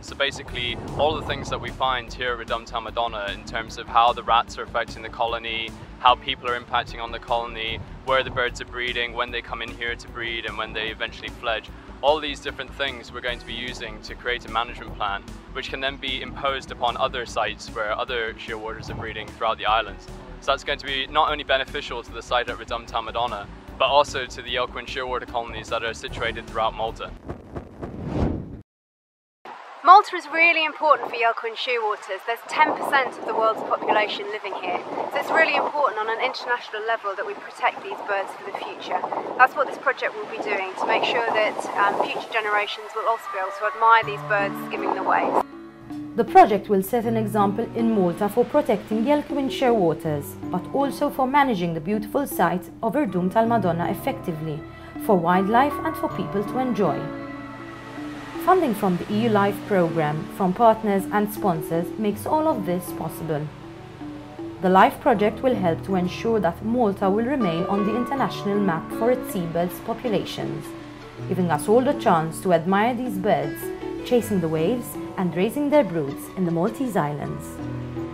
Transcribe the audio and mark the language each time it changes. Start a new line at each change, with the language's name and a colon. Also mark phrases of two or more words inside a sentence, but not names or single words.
English: So basically, all the things that we find here at Rdum tal-Madonna in terms of how the rats are affecting the colony, how people are impacting on the colony, where the birds are breeding, when they come in here to breed and when they eventually fledge. All these different things we're going to be using to create a management plan, which can then be imposed upon other sites where other shearwaters are breeding throughout the islands. So that's going to be not only beneficial to the site at Rdum tal-Madonna, but also to the Yelkouan Shearwater colonies that are situated throughout Malta. Malta is really important for Yelkouan Shearwaters. There's 10% of the world's population living here. So it's really important on an international level that we protect these birds for the future. That's what this project will be doing, to make sure that future generations will also be able to admire these birds skimming the waves. The project will set an example in Malta for protecting Yelkouan Shearwaters, but also for managing the beautiful site of Rdum tal-Madonna effectively, for wildlife and for people to enjoy. Funding from the EU Life programme, from partners and sponsors, makes all of this possible. The LIFE project will help to ensure that Malta will remain on the international map for its seabirds populations, giving us all the chance to admire these birds, chasing the waves and raising their broods in the Maltese Islands.